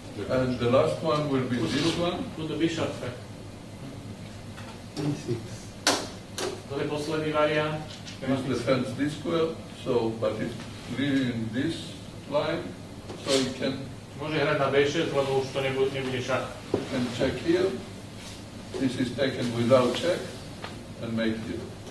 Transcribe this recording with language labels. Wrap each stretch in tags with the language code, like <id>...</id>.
<en>And the last one will be this one. Tu the bishop. E6.</en> <sk>To je posledný variant.</sk> <en>This defends this square, so but it's leaving this line, so you can</en> <sk>Môže hrať na D6, lebo už to nebude šach.</sk> <en>check here. This is taken without check and make here.</en>